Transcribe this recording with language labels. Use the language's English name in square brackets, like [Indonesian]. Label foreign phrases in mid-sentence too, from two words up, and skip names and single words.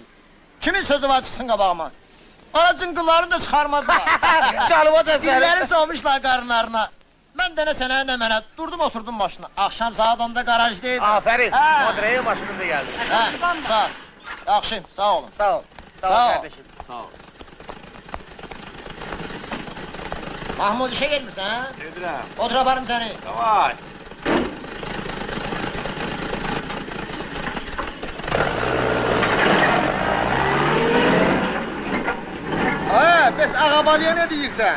[Azerbaijani] Kimin sözü var çıxsın qabağıma? Bana cıngıllarını da çıxarmadılar. Çalıva da səni. Dilləri soğumuşlar qarınlarına. Mən də nə sənə, nə mənə, durdum oturdum maşına. Axşam saat 10'da garajdaydım. Aferin, Modre'ye maşınında geldin. Sağ ol. Yaxşı, sağ olun. Sağ ol. Sağ ol kardeşim. Sağ ol. Mahmud işe gelmişsin ha? Gedirəm. Otur aparım seni. Davay. Bəs ağabalıya ne deyirsən?